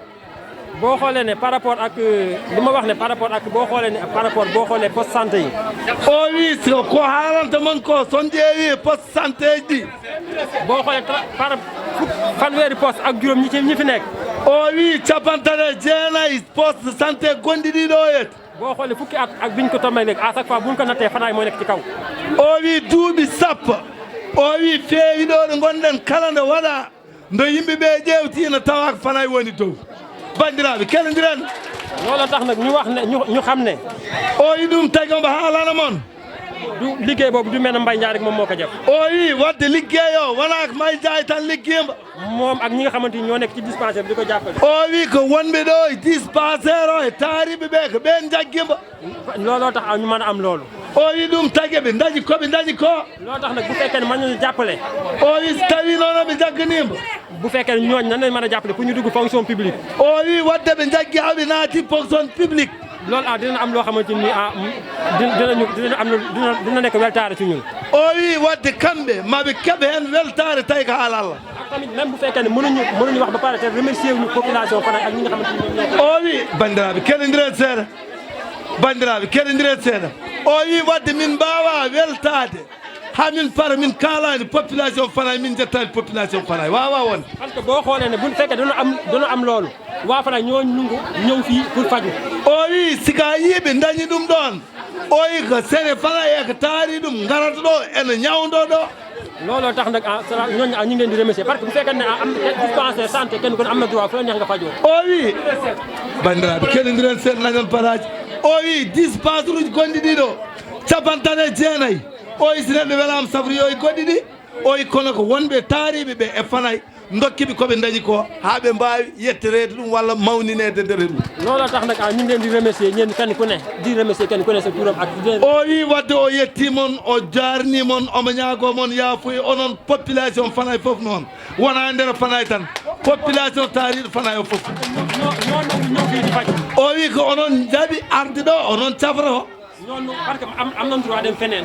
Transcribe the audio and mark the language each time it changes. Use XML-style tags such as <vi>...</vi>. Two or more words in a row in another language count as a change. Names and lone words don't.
<wo>boo xoolee ne</wo> <fr>par rapport</fr> <wo>ak li ma wax ne</wo> <fr>par rapport</fr> <wo>ak boo xoolee ne</wo> <fr>par rapport</fr> <wo>boo xoolee</wo> <fr>poste santé</fr> <wo>yi</wo> <ff>o wi ko haalanta mon ko son ƴeewi</ff> <fr>poste santé</fr> <ff>ji ɗi</ff> <wo>boo xoolee par fanweeri poste ak juróom ñi fi nekk</wo> <ff>o wi capantane jeenayyi</ff> <fr>poste santé</fr> <ff>gonɗi ɗi ɗo yet</ff> <wo>boo xoolee fukki at ak biñ ko tombé léegi</wo> <fr>à chaque fois</fr> <wo>buñ ko nattee Fanaye moo nekk ci kaw</wo> <ff>o wi duuɓi sappo o wi feewi ɗo ɗo gonɗen kala nde waɗa ndo yimɓeɓe ƴewtina tawa ko Fanaye woni dow bandiraɓe kelodiren</ff> <wo>loolu tax nag ñu wax ne ñu xam ne</wo> <ff>o wi ɗum tagi omo haalana moon</ff> <wo>du liggéey boobu du mel ne Mbaye Ndiaye rek moom moo ko def</wo> <ff>o wi wadde ligguey o wona ko Mbaye Ndiaye tan liggima</ff> <wo>moom ak ñi nga xamante ni ñoo nekk ci dispensaire bi di ko jàppale</wo> <ff>o wi ko wonɓe ɗo e dispensaire o e taariɓe ɓe ko ɓen jaggima</ff> <wo>looloo tax ñu mën a am loolu</wo> <ff>o wi ɗum tagi ɓe dañi koɓe dañi ko</ff> <wo>loolu tax nag bu fekkee ne mën nañu jàppale</wo> <ff>o wi so tawi noon oɓe jagganima</ff> <wo>bu fekkee ne ñooñ nan lañ mën a jàppale pour ñu dugg</wo> <fr>fonction publique</fr> <ff>o wi wadde ɓe jaggi haɓe naati</ff> <fr>fonction publique</fr> <wo>loolu dina am loo xamante ni dina nekk weltaare ci ñun</wo> <ff>o wi wadde kamɓe maɓe keɓe hen weltare tawi ko haala Allah</ff> <wo>ak tamit même bu fekkee ne mënuñu wax ba pare te remercier wuñu population Fanaye ak ñi nga xamante ni ñoom</wo> <ff>o wi bandiraɓe keɗodiren seeɗa bandiraɓe keɗodiren seeɗa o wi wadde min mbawa weltade ha min para min kalani population Fanaye min jettani population Fanaye wawa wonde</ff> <fr>parce que</fr> <wo>boo xoolee ne bu fekkee dana am loolu waa Fanaye ñoo nungu ñëw fii pour faju</wo> <ff>o wi sika yiiɓe dañi ɗum ɗon o wi ko sene Fanaye ko taari ɗum garata ɗo ene ñawdo ɗo</ff> <wo>looloo tax nag ñooñu ñu ngi leen di remercier</wo> <fr>parce que</fr> <wo>bu fekkee ne am</wo> <fr>dispensaire santé</fr> <wo>kenn kon am na droit fu la neex nga fajoo</wo> <ff>o wi bandiraɓe keɗodiren seeɗa nañon paraji o wi dispensaire uji gonɗi ɗiɗo capantane jeenayyi o wi so neɗɗo welama safroyi o goɗɗi ɗi o wi kono ko wonɓe taariɓe ɓe e Fanaye dokkiɓe koɓe dañi ko ha ɓe mbawi yetterede ɗum walla mawninede nder ɗum</ff> <wo>looloo tax nag ñu ngi leen di remercier ñeen kenn ku ne di remercier kenn ku ne sa turam ak</wo> <ff>o wi wadde o yetti moon o jarni moon omo ñaago moon yaafuye onon population Fanaye foof noon wona nder Fanaye tan population taariɗo Fanaye o foof</ff> <wo>ñoo fii di faj</wo> <ff>o wi ko onon jaaɓi arde ɗo onon cafrata</ff> <wo>noonu</wo> <fr>parce que</fr> <wo>am nañ droit dem feneen</wo>